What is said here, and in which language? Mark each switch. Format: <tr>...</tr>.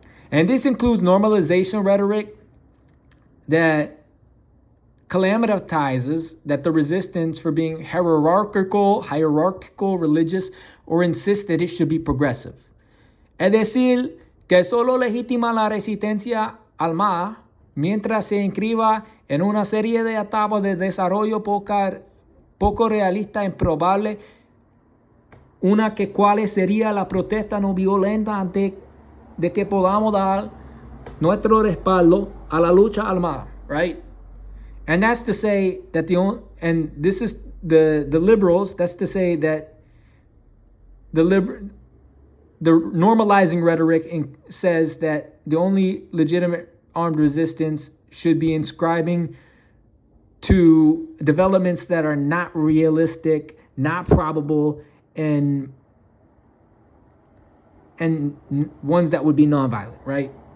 <en>And this includes normalization rhetoric that calamitizes that the resistance for being hierarchical, religious, or insists that it should be progressive.</en> <es>Es decir, que solo legitima la resistencia armada mientras se inscriba en una serie de etapas de desarrollo poco realista e improbable, una que cual sería la protesta no violenta antes de que podamos dar nuestro respaldo a la lucha armada, right?</es> <en>And that's to say that and this is the liberals, that's to say that the normalizing rhetoric says that the only legitimate armed resistance should be inscribing to developments that are not realistic, not probable, and ones that would be nonviolent, right?</en>